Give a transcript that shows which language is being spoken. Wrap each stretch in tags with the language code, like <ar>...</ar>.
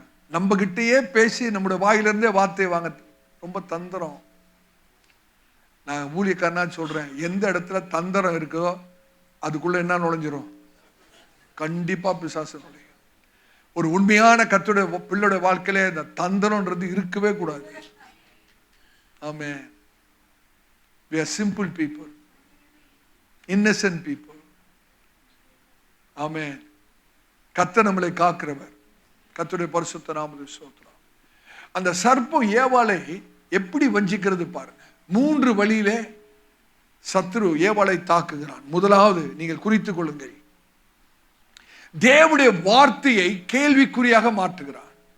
<ta>நம்ம கிட்டயே பேசி நம்முடைய வாயிலிருந்தே வார்த்தையை வாங்க ரொம்ப தந்திரம். நான் ஊழியக்காரனா சொல்றேன், எந்த இடத்துல தந்திரம் இருக்கோ அதுக்குள்ள என்ன நுழைஞ்சிரும்? கண்டிப்பா பிசாசு நுழையும். ஒரு உண்மையான கர்த்தருடைய பிள்ளையோட வாழ்க்கையில இந்த தந்திரம்ன்றது இருக்கவே கூடாது. ஆமென்.</ta> <en>We are simple people, innocent people.</en> <ta>ஆமென். கர்த்தர் நம்மளை காக்கிறவர். கர்த்தருடைய பரிசுத்த நாமத்துக்கு ஸ்தோத்திரம். அந்த சர்ப்பம் ஏவாளை எப்படி வஞ்சிக்கிறது பாருங்க. 3 வழியிலே சத்துரு ஏவாளை தாக்குகிறான். முதலாவது நீங்கள் குறித்துக் கொள்ளுங்கள், தேவனுடைய வார்த்தையை கேள்விக்குறியாக மாற்றுகிறான்.</ta>